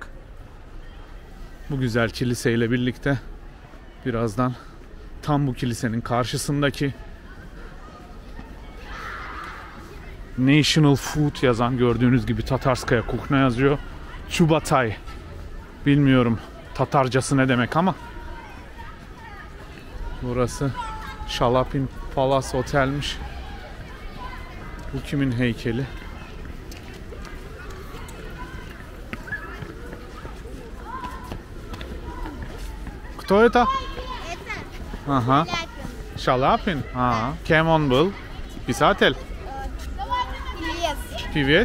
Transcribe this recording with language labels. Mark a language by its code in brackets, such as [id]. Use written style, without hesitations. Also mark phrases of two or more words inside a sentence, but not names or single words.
[tr] Bu güzel kiliseyle birlikte birazdan tam bu kilisenin karşısındaki National Food yazan, gördüğünüz gibi Tatarskaya Kuchna yazıyor. Chubatay. Bilmiyorum Tatarcası ne demek ama. Burası Shalapin Palace Otel'miş. Bu kimin heykeli? [ru] Кто это? Ага. Шаляпин? Ага. Кем он был? Писатель? Певец?